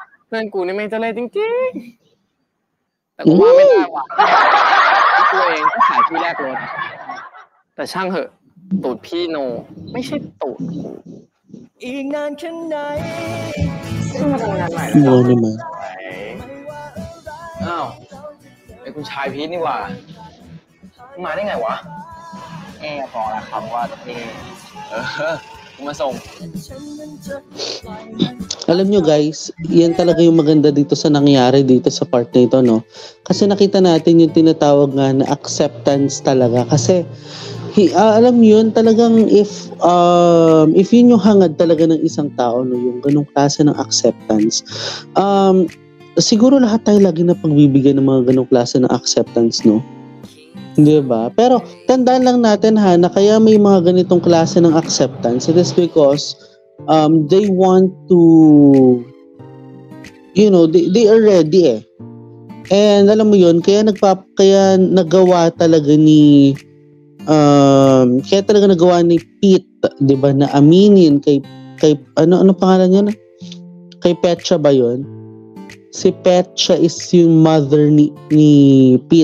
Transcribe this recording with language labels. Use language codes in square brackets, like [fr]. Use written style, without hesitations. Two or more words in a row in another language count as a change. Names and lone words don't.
[th] เพื่อนกูนี่ไม่เจริญจริงๆแต่กูว่าไม่ได้ว่ะตัวเองก็ขายที่แรกรถแต่ช่างเหอะตูดพี่โนไม่ใช่ตูดกูอีกนานแค่ไหนซึ่งมาทำงานใหม่แล้ว มัวนี่มั้ย อ้าวไอ้คุณชายพีทนี่หว่ามาได้ไงวะ บอกแล้วครับว่า กูมาส่ง [tl] Alam nyo guys, yan talaga yung maganda dito sa nangyari dito sa part na ito, no? Kasi nakita natin yung tinatawag nga na acceptance talaga. Kasi alam nyo yun, talagang if yun yung hangad talaga ng isang tao, no, yung ganong klase ng acceptance, siguro lahat tayo lagi na pagbibigyan ng mga ganong klase ng acceptance, no? Di ba? Pero tandaan lang natin ha, na kaya may mga ganitong klase ng acceptance, [en] it is because they want to, you know, they are ready [tl] eh. And alam mo yun, kaya nagawa talaga ni Pete, 'di ba, na aminin kay ano pangalan niya na? Kay Petya ba 'yun? Si Petya is yung mother ni Pete.